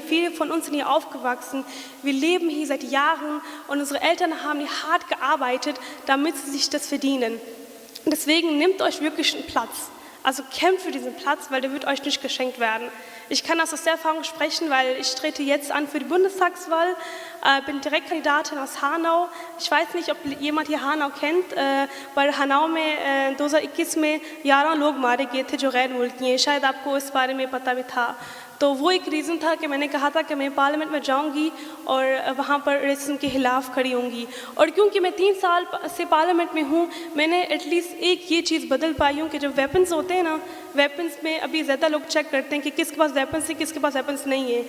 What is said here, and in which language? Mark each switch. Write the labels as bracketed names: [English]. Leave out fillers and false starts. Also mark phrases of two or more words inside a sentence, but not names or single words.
[German] Viele von uns sind hier aufgewachsen. Wir leben hier seit Jahren und unsere Eltern haben hier hart gearbeitet, damit sie sich das verdienen. Und deswegen nehmt euch wirklich einen Platz. Also kämpft für diesen Platz, weil der wird euch nicht geschenkt werden. Ich kann aus der Erfahrung sprechen, weil ich trete jetzt an für die Bundestagswahl, bin Direktkandidatin aus Hanau. Ich weiß nicht, ob jemand hier Hanau kennt, [Hindi] पर हनाओ में 2021 में 11 लोग मारे गए थे जो गैर मुल्की हैं, शायद आपको इस बारे में पता भी था. तो वो एक रीज़न था कि मैंने कहा था कि मैं पार्लियामेंट में जाऊंगी और वहाँ पर रेसिज्म के खिलाफ खड़ी होंगी. और क्योंकि मैं 3 साल से पार्लियामेंट में हूँ, मैंने एटलीस्ट एक ये चीज़ बदल पाई हूँ कि जब वेपन्स होते हैं ना, वेपन्स में अभी ज़्यादा लोग चेक करते हैं कि किसके पास वेपन्स है, किसके पास वेपन्स नहीं है.